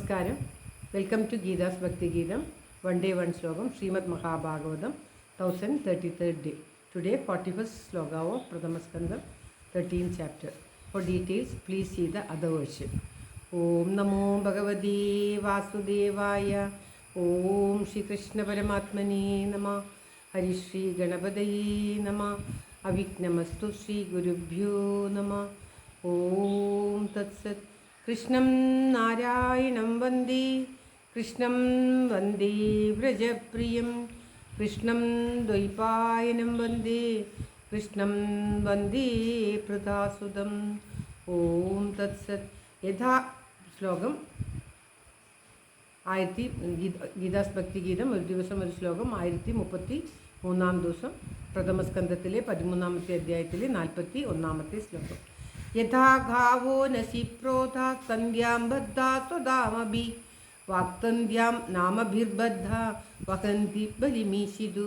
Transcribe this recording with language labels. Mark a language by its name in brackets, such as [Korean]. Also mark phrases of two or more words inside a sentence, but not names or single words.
[English] Namaskaram. Welcome to Geethas Bhakthigeetham. One day one shlokam. ശ്രീമദ് മഹാഭാഗവതം 1033rd day. Today 41st sloka of Pradhamaskandam 13th chapter. For details please see the other version. [Sanskrit] ॐ नमो भगवते वासुदेवाय. ॐ श्री कृष्ण परमात्मने नमः. हरिः श्री गणपतये नमः। अविघ्नमस्तु श्री गुरुभ्यो नमः. ॐ तत् सत्. कृष्णं नारायणं वन्दे कृष्णं वन्दे व्रजप्रियं कृष्णं द्वैपायनं वन्दे कृष्णं वन्दे प्रदासुदम् ओम तत्सत्. [Malayalam] यथा ശ്ലോകം ഗീതാസ് ഭക്തിഗീതം ഒരു ദിവസം ഒരു ശ്ലോകം 1033 ദിവസം പ്രഥമസ്കന്ധത്തിലെ 13ാമത്തെ അധ്യായത്തിലെ 41ാമത്തെ ശ്ലോകം. [Sanskrit] യഥാ ഗാവോ നസി പ്രോധാ സന്ധ്യാം ബദ്ധാ സ്വദാമഭി വാക്തന്ധ്യാം നാമഭിർബദ്ധ വഹന്തി ബലിമീശിതു.